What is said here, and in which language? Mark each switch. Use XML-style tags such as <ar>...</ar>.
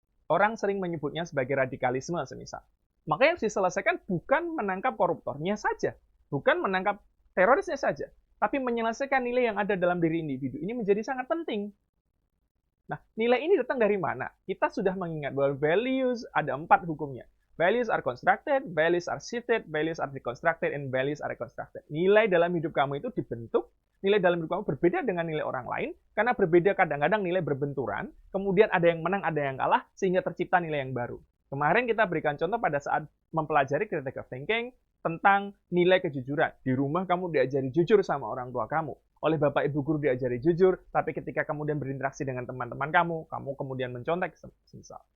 <id>Orang sering menyebutnya sebagai radikalisme semisal. Maka yang harus diselesaikan bukan menangkap koruptornya saja, bukan menangkap terorisnya saja, tapi menyelesaikan nilai yang ada dalam diri individu. Ini menjadi sangat penting. Nah, nilai ini datang dari mana? Kita sudah mengingat bahwa values ada 4 hukumnya.</id> <en>Values are constructed, values are shifted, values are deconstructed, and values are reconstructed.</en> <id>Nilai dalam hidup kamu itu dibentuk, nilai dalam hidup kamu berbeda dengan nilai orang lain, karena berbeda kadang-kadang nilai berbenturan, kemudian ada yang menang, ada yang kalah, sehingga tercipta nilai yang baru. Kemarin kita berikan contoh pada saat mempelajari critical thinking tentang nilai kejujuran. Di rumah kamu diajari jujur sama orang tua kamu. Oleh bapak ibu guru diajari jujur, tapi ketika kemudian berinteraksi dengan teman-teman kamu kemudian mencontek semisal.</id>